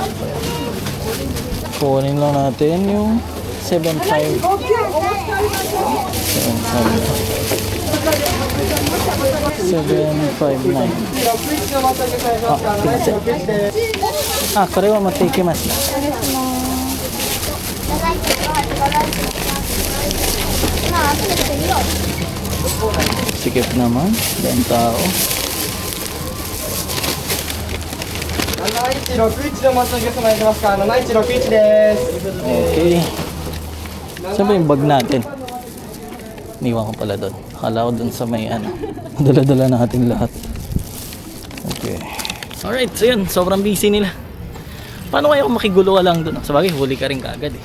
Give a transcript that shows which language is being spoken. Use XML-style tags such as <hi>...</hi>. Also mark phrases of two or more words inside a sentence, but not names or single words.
<tl>Kunin lang natin yung 7.5. 7.59.</tl> <ja>これは持っていきます。</ja> <tl>Sikip naman, dan tao.</tl> <ja>7161 のお待ちのお客様やってますか？ 7161 です。</ja> <tl>Okay. Saan ba yung bag natin? Iniwan ko pala doon. Akala ko doon sa may ano. Dala-dala natin lahat. Okay. Alright, so yun. Sobrang busy nila. Paano kaya kung makigulo ka lang doon? Sabagay, huli ka rin kaagad eh.</tl>